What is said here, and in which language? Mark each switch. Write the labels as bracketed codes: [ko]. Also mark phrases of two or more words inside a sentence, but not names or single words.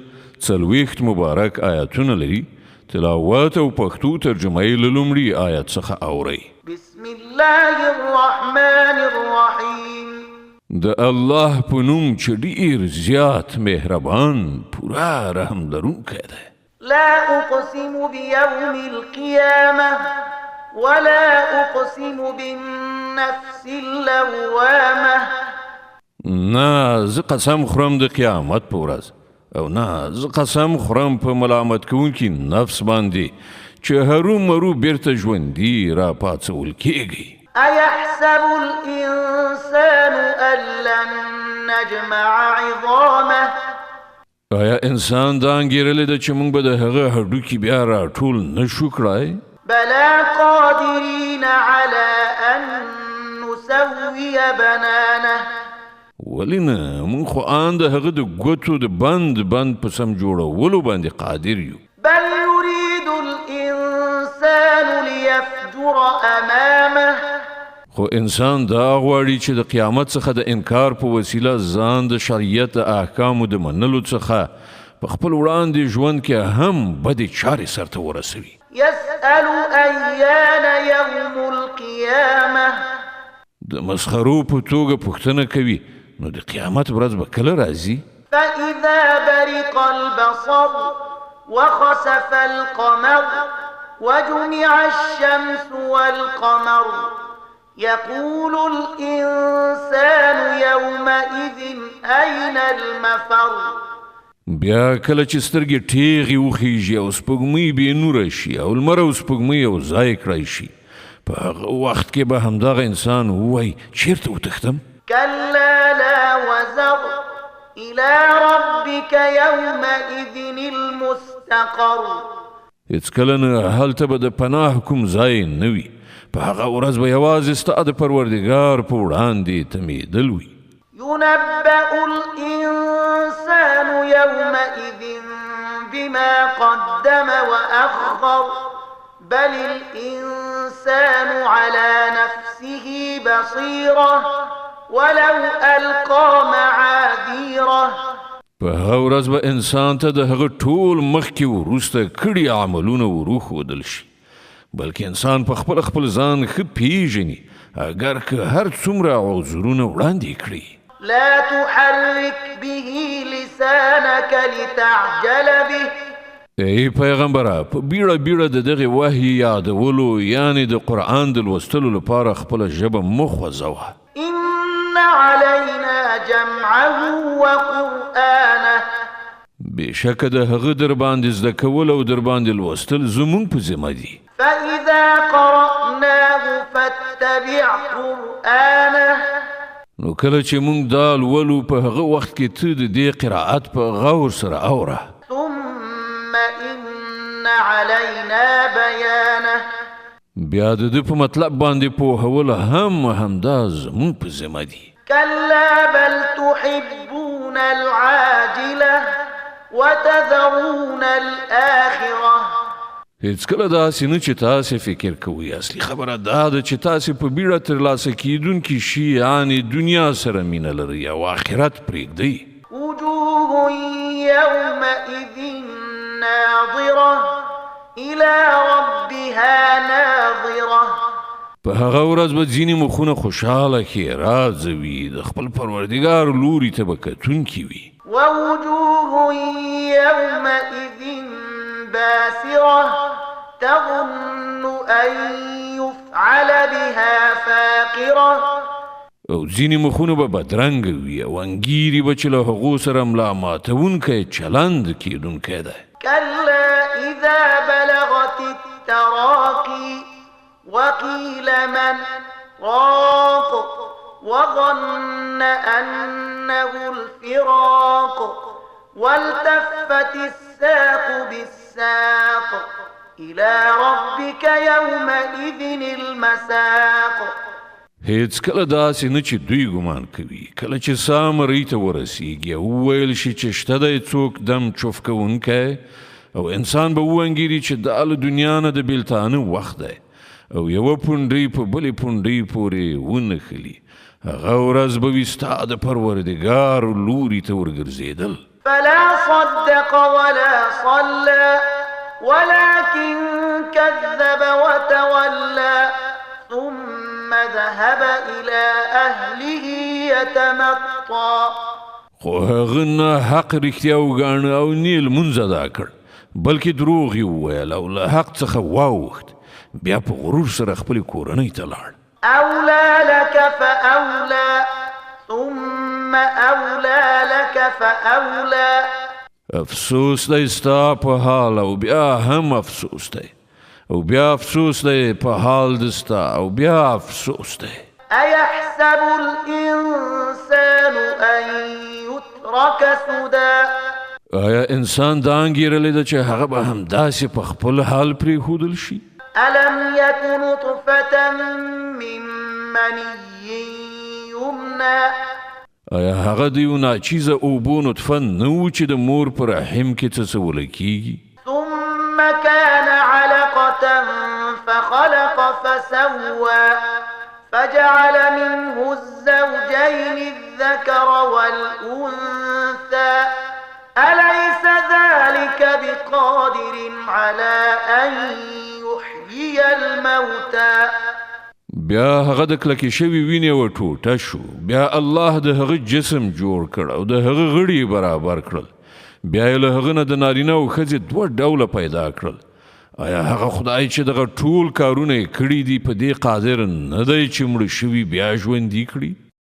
[ps] 40 مبارک آیاتونه لري. تلاوت او پښتو ترجمه یې له لومړي آیت څخه اورئ. [ar] بسم الله الرحمن الرحیم. [ps] د الله په نوم چې ډېر زیات مهربان پورا رحم لرونکی دی. [ar] لا اقسم بیوم القیامه ولا اقسم بالنفس اللوامه. [ps] نه زه قسم خورم د قیامت په ورځ او نه زه قسم خورم په ملامت کوونکي نفس باندې چې هرو مرو بیرته ژوندي را پاڅول کیږي. [ar] ایحسب الانسان ان لن نجمع عظامه. [ps] آیا انسان دا انګیرلی ده چې موږ به د هغه هډوکي بیا راټول نشو کړای؟ [ar] بلا قادرین علی ان نسوی بنانه. [ps] ولې نه موږ خو ان د هغه د ګوتو د بند په سم جوړولو باندې قادر یو. [ar] بل یرید الانسان لیفجر امامه. [ps] خو انسان دا غواړي چې د قیامت څخه د انکار په وسیله ځان د شریعت احکامو د منلو څخه په خپل وړاندې ژوند کې هم بدې چارې سرته ورسوي. [ar] يسأل أيان يوم القيامة. [ps] د مسخرو په توګه پوښتنه کوي نو د قیامت ورځ به کله راځي؟ [ar] فإذا برق البصر وخسف القمر وجمع الشمس والقمر يقول الإنسان يومئذ أين المفر. [ps] بیا کله چې سترګې ټیغې وخیږي او سپوږمۍ بې نوره شي او لمر او سپوږمۍ یو ځای کړی شي په هغه وخت کې به همدغه انسان ووایي چیرته وتښتم؟ [ar] كلا لا وزر إلى ربك يومئذ المستقر. [ps] هېڅکله نه هلته به د پناه کوم ځای نه وي. په هغه ورځ به یوازې ستا د پروردګار په وړاندې تمېدل وي. [ar] ينبأ الإنسان يومئذ بما قدم وأخر بل الإنسان على نفسه بصيرة ولو ألقى معاذيره. [ps] په هغه ورځ به انسان ته د هغه ټول مخکې وروسته کړي عملونه وروښودل شي بلکې انسان په خپل ځان ښه پیژني اگر که هر څومره عذرونه وړاندې کړي. [ar] لا تحرك به لسانك لتعجل به. [ps] ای پیغمبره په بیړه د دغه وحی یادولو یعنی د قرآن د لوستلو لپاره خپله ژبه مه خوځوه. [ar] إن علينا جمعه وقرآنه. [ps] بېشکه د هغه در باندې زده کول او در باندې لوستل زموږ په ذمه دي. [ar] فإذا قرأناه فاتبع قرآنه. [ps] نو کله چې موږ دا لولو په هغه وخت کې ته د دې قرائت په غور سره اوره. [ar] ثم إن علينا بيانه. [ps] بیا د دې په مطلب باندې پوهول همدا زموږ په ذمه دي. [ar] كلا بل تحبون العاجلة وتذرون الآخرة. [ps] هېڅکله داسې نه چې تاسې فکر کوئ. اصلي خبره دا ده چې تاسې په بیړه ترلاسه کیدونکي شي یعنې دنیا سره مینه لرئ او آخرت پرېږدئ. [ar] وجوه يومئذ ناظرة إلى ربها ناظرة. [ps] په هغه ورځ به ځینې مخونه خوشحاله ښېرازه وي د خپل پروردګار لوري ته به کتونکي وي. [ar] ووجوه يومئذ باسرة تظن أن يفعل بها فاقرة. [ps] او ځینې مخونه به بدرنګه وي او انګیري به چې له هغو سره ملا ماتونکی چلند کیدونکی دی. [ar] كلا إذا بلغت التراقي وقيل من راق وظن أنه الفراق والتفت الساق بالساق إلى ربك يومئذ المساق. [ps] هېڅکله داسې نه چې دوی ګمان کوي کله چې ساه مرۍ ته ورسیږي او وویل شي چې شته دی څوک دم چوف کوونکی او انسان به وانګیري چې دا له دنیا نه د بیلتانه وخت دی او یوه پونډۍ په بلې پونډۍ پورې ونښلي، هغه ورځ به وي ستا د پروردګار لوري ته ورګرځېدل. [ar] فلا صدق ولا صلى ولكن كذب وتولى ثم ذهب إلى أهله يتمطى. [ps] خو هغه نه حق رښتیا وګاڼه او نه لمونځ ادا کړ، بلکې دروغ یې وویل او له حق څخه واوښت، بیا په غرور سره خپلې کورنۍ ته لاړ. [ar] أولى لك فأولى ثم أولى لك فأولى. [ps] افسوس دی ستا په حال او بیا هم افسوس دی، او بیا افسوس دی په حال د ستا او بیا افسوس دی. [ar] أيحسب الإنسان أن يترك سدى. [ps] آیا انسان دا انګیرلی ده چې هغه به همداسې په خپل حال پرېښودل شي؟ [ar] ألم يك نطفة من مني يمنى. [ps] آیا هغه د یو ناچیزه اوبو نطفه نه و چې د مور په رحم کې څڅوله کیږي؟ [ar] ثم كان علقة فخلق فسوى فجعل منه الزوجين الذكر والأنثى أليس ذلك بقادر على أن يحيي الموتى. [ps] بیا هغه د کلکې شوي وینې و ټوټه شو، بیا الله د هغه جسم جوړ کړ او د هغه غړي برابر کړل، بیا یې له هغه نه د نارینه او ښځې دوه ډوله پیدا کړل. آیا هغه خدای چې دغه ټول کارونه یې کړي دي په دې قادر نه دی چې مړه شوي بیا ژوندي کړي؟